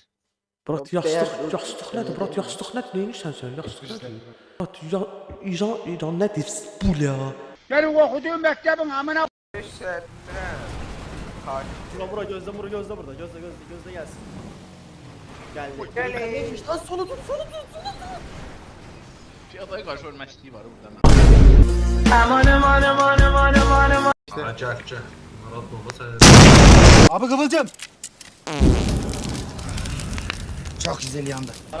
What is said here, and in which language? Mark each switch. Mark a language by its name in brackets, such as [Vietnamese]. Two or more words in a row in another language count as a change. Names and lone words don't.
[Azerbaijani] Brat yastıq nədir? Brat yastıq nədir? Neymişsən sən? Yastıq nədir? Brat İran nədir? Bu ya. [Turkish] Benim okuduğum mektebin amına [Azerbaijani] Bura gözlə burada. Gözlə gəlsin. Gəldi. [Turkish] Neymiş lan? Sonu tut. Piyadaya karşı ölmezliği var burada. Abi Kıvılcım. Çok güzel yandı.